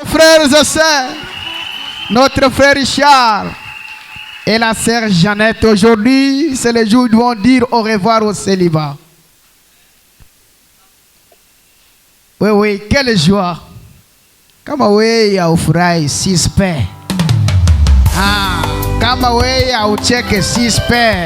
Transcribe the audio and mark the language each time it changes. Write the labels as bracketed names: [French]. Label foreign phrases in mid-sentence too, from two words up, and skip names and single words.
[French] frères et sœurs, notre frère Richard et la sœur Jeannette, aujourd'hui, c'est le jour où ils vont dire au revoir au célibat. Oui, quelle joie. [Swahili] Kama wewe haufurahi sispe. Kama wewe haucheke sispe.